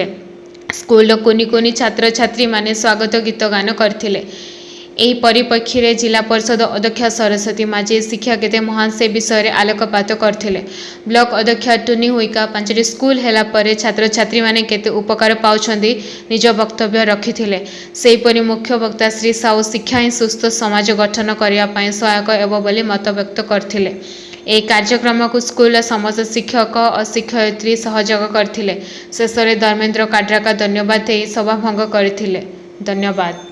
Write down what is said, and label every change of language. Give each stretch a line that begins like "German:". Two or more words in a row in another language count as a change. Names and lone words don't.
Odia: ସ୍କୁଲ କୁନି କୁନି ଛାତ୍ର ଛାତ୍ରୀ ମାନେ ସ୍ୱାଗତ ଗୀତ ଗାନ କରଥିଲେ। ଏହି ପରିପ୍ରେକ୍ଷୀ ରେ ଜିଲ୍ଲା ପରିଷଦ ଅଧ୍ୟକ୍ଷା ସରସ୍ୱତୀ ମାଝୀ ଶିକ୍ଷା କେତେ ମହାନ ସେ ବିଷୟ ରେ ଆଲୋକପାତ କରଥିଲେ। ବ୍ଲକ ଅଧ୍ୟକ୍ଷା ଟୁନି ହୁଇକା ପାଞ୍ଚଟି ସ୍କୁଲ ହେଲା ପରେ ଛାତ୍ର ଛାତ୍ରୀ ମାନେ କେତେ ଉପକାର ପାଉଛନ୍ଦି ନିଜ ବକ୍ତବ୍ୟ ରଖିଥିଲେ। ସେହିପରି ମୁଖ୍ୟ ବକ୍ତା ଶ୍ରୀ ସାହୁ ଶିକ୍ଷା ହି ସୁସ୍ଥ ସମାଜ ଗଠନ କରିୟା ପୟ ସହାୟକ ଏବଂ ବୋଲି ମତ ବ୍ୟକ୍ତ କରଥିଲେ। ଏହି କାର୍ଯ୍ୟକ୍ରମ କୋ ସ୍କୁଲ ସମସ୍ତ ଶିକ୍ଷକ ଔର ଶିକ୍ଷୟିତ୍ରୀ ସହଯୋଗ କରଥିଲେ। ଶେଷ ରେ ଧର୍ମେନ୍ଦ୍ର କାଡ୍ରାକା ଧନ୍ୟବାଦ ଦେଇ ସଭା ଭଙ୍ଗ କରଥିଲେ। धन्यवाद।